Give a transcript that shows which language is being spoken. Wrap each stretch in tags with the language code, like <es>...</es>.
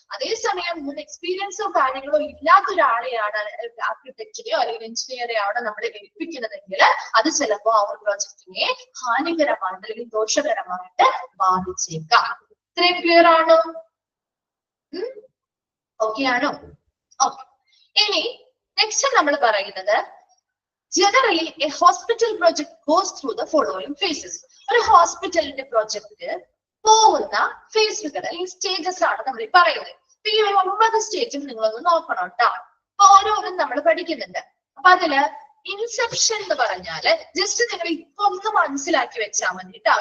<ml>അതേസമയം മുൻ എക്സ്പീരിയൻസോ കാര്യങ്ങളോ ഇല്ലാത്ത ഒരാളെയാണ് ആർക്കിടെക്റ്റിനെയോ അല്ലെങ്കിൽ എഞ്ചിനീയറെയോ ആണ് നമ്മൾ ഏൽപ്പിക്കുന്നതെങ്കിൽ അത് ചിലപ്പോ ആ ഒരു പ്രൊജക്റ്റിനെ ഹാനികരമായിട്ട് അല്ലെങ്കിൽ ദോഷകരമായിട്ട് ബാധിച്ചേക്കാം. ഇത്രയും ക്ലിയർ ആണോ? ഓക്കെ ആണോ? ഓക്കെ. ഇനി നെക്സ്റ്റ് നമ്മൾ പറയുന്നത്</ml> <en>Generally, a hospital project goes through the following phases.</en> <ml>ഒരു ഹോസ്പിറ്റലിന്റെ പ്രോജക്റ്റ് പോകുന്ന ഫേസുകൾ അല്ലെങ്കിൽ സ്റ്റേജസ് ആണ് നമ്മൾ ഈ പറയുന്നത്. അപ്പൊ ഈ 9 സ്റ്റേജും നിങ്ങളൊന്ന് നോക്കണം കേട്ടോ. അപ്പൊ ഓരോന്നും നമ്മൾ പഠിക്കുന്നുണ്ട്. അപ്പൊ അതില് ഇൻസെപ്ഷൻ എന്ന് പറഞ്ഞാല് ജസ്റ്റ് നിങ്ങൾ ഇപ്പൊ ഒന്ന് മനസ്സിലാക്കി വെച്ചാൽ മതി കേട്ടോ.</ml>